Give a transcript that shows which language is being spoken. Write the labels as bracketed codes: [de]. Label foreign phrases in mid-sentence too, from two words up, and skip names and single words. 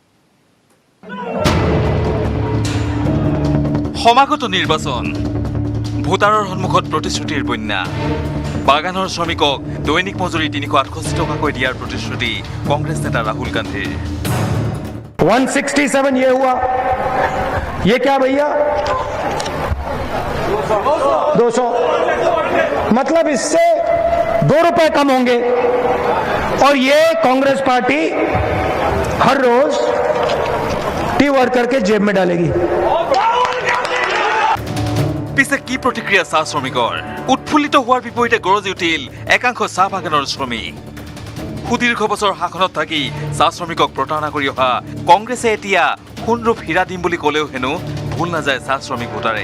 [as] সমাগত নিৰ্বাচন ভোটাৰৰ সন্মুখত প্ৰতিশ্ৰুতিৰ বন্যা বাগানৰ শ্ৰমিকক দৈনিক মজুৰি 368 টকাকৈ দিয়াৰ প্ৰতিশ্ৰুতি কংগ্ৰেছ নেতা ৰাহুল গান্ধীৰ [hi] 167 ये हुआ, ये क्या भैया 200, मतलब इससे 2 रुपए कम होंगे और ये कांग्रेस पार्टी हर रोज टी वर्कर के जेब में डालेगी। [as] পিছে কি প্ৰতিক্ৰিয়া চাহ শ্ৰমিকৰ উৎফুল্লিত হোৱাৰ বিপৰীতে গৰজি উঠিল একাংশ চাহ বাগানৰ শ্ৰমিক সুদীৰ্ঘ বছৰ শাসনত থাকি চাহ শ্ৰমিকক প্ৰতাৰণা কৰি অহা কংগ্ৰেছে এতিয়া সোণৰূপ হীৰা দিম বুলি ক'লেও হেনো ভুল নাযায় চাহ শ্ৰমিক ভোটাৰে